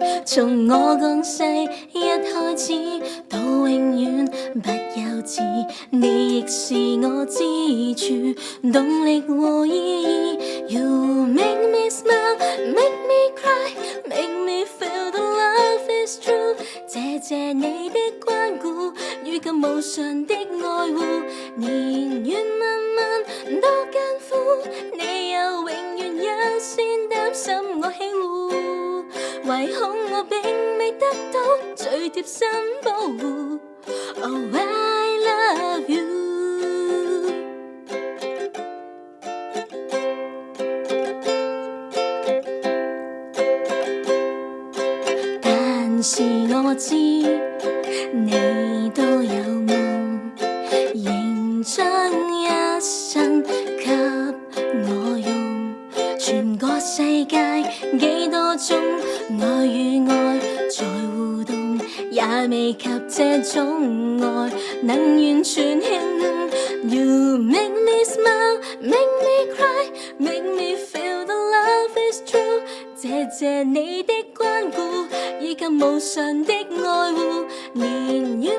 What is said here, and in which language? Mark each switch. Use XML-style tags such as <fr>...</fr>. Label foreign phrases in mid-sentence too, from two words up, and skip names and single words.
<yue>從我降世一開始到永遠不休止，你亦是我支柱、動力和意義。</yue> <en>You make me smile, make me cry, make me feel the love is true。</en> <yue>謝謝你的關顧與咁無常的愛護，年月漫漫多艱苦，你又永遠優先擔心我喜惡，唯恐我並未得到最貼心保護。</yue> <en>Oh, I love you。</en> <yue>但是我知你都有夢，仍將一生給我用。全個世界幾多種愛與愛在互動，也未及這種愛能完全輕。</yue> <en>You make me smile, make me cry, make me feel the love is true。</en> <yue>謝謝你的關顧以及無常的愛護，年月</yue>